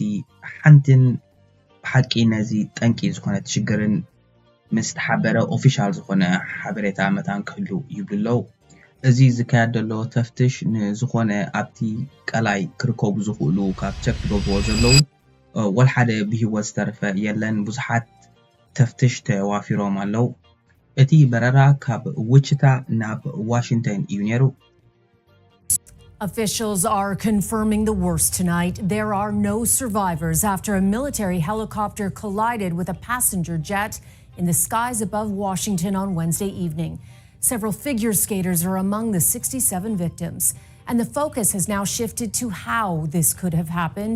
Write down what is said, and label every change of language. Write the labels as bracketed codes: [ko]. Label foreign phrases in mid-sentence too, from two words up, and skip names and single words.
[ti] ሓንቲን ብሓቂ ነዚ ጠንቂ ዝኾነ ሽግርን ምስ ተሓበረ ኦፊሻል ዝኾነ ሓበሬታ መታን ክህሉ ይብልለው። እዚ ዝካየድ ዘሎ ተፍትሽ ንዝኾነ ኣብቲ ቀላይ ክርከቡ ዝኽእሉ ካብ ቸክ ዝገብርዎ ዘለዉ ወላ ሓደ ብሂወት ዝተረፈ የለን ብዙሓት ተፍትሽ ተዋፊሮም ኣለው። እቲ በረራ ካብ ዊችታ ናብ ዋሽንግተን እዩ ነይሩ። [en] Officials are confirming the worst tonight. There are no survivors after a military helicopter collided with a passenger jet in the skies above Washington on Wednesday evening. Several figure skaters are among the 67 victims, and the focus has now shifted to how this could have happened.